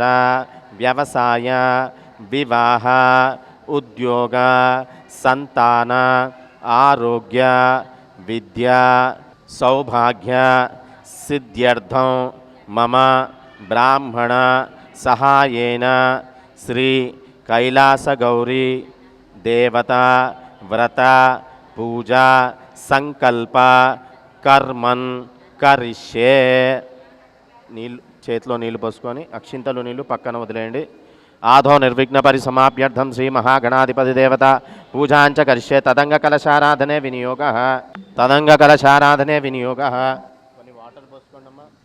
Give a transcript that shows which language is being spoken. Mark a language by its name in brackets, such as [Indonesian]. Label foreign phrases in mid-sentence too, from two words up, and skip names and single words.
[Sanskrit] व्यवसाय विवाह उद्योग संतान आरोग्य विद्या सौभाग्य सिद्ध्यर्थं मम ब्राह्मण सहायेन श्री कैलासगौरी देवता व्रत पूजा संकल्प कर्मन् [Telugu] करिष्ये నీళ్ళు చేతిలో నీళ్ళు పోసుకొని అక్షింతలు నీళ్ళు పక్కన వదిలేయండి [Sanskrit] ఆధో నిర్విఘ్న పరిసమాప్యర్థం శ్రీ మహాగణాధిపతి దేవత పూజాంచ కరిష్యే తదంగ కలశారాధనే వినియోగ [Telugu] కొన్ని వాటర్ పోసుకోండమ్మా.